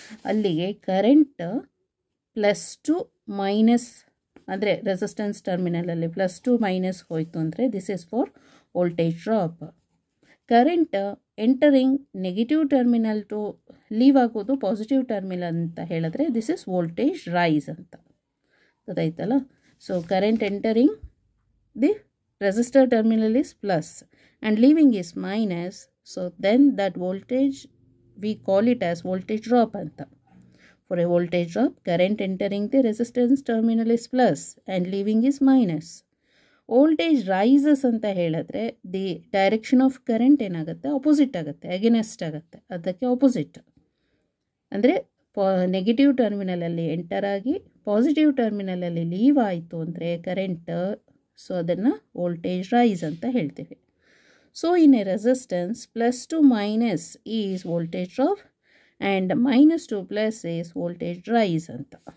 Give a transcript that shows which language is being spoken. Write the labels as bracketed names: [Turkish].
[Kannada] ಅಲ್ಲಿಗೆ current plus two minus ಅಂದರೆ resistance ಟರ್ಮಿನಲಲ್ಲಿ plus two minus ಹೋಯಿತು ಅಂದರೆ [English] This is for voltage drop. [Kannada] Current entering negative terminal two leave ಆಗೋದು positive terminal ಅಂತ ಹೇಳಿದ್ರೆ ದಿಸ್ ಇಸ್ ವೋಲ್ಟೇಜ್ ರೈಸ್ ಅಂತ, ಗೊತ್ತಾಯ್ತಲ್ಲ. [English] So current entering the resistor terminal is plus and leaving is minus, so then that voltage we call it as voltage drop anta. For a voltage drop, current entering the resistance terminal is plus and leaving is minus. Voltage rises anta [Kannada] ಹೇಳಿದ್ರೆ [English] the direction of current [Kannada] ಏನಾಗುತ್ತೆ, [English] opposite ಆಗುತ್ತೆ, against ಆಗುತ್ತೆ, ಅದಕ್ಕೆ opposite. [Kannada] ಅಂದರೆ negative ಟರ್ಮಿನಲಲ್ಲಿ enter ಆಗಿ positive ಟರ್ಮಿನಲಲ್ಲಿ leave ಆಯಿತು ಅಂದರೆ current, so ಅದನ್ನು ವೋಲ್ಟೇಜ್ ರೈಸ್ ಅಂತ ಹೇಳ್ತೀವಿ. [English] so in a resistance plus to minus is voltage drop and minus to plus is voltage rise [Kannada] ಅಂತ.